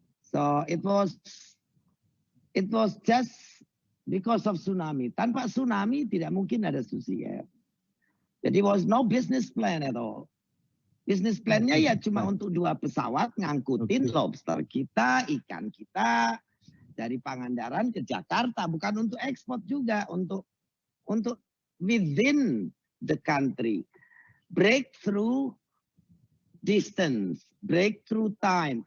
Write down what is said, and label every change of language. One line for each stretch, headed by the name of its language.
English: So it was just because of tsunami.
Indonesian: Tanpa tsunami tidak mungkin ada Susi Air. Jadi
English: was no business plan at all.
Indonesian: Business plan-nya ya cuma untuk 2 pesawat ngangkutin lobster kita, ikan kita dari Pangandaran ke Jakarta, bukan untuk ekspor juga, untuk
English: within the country. Breakthrough distance, breakthrough time.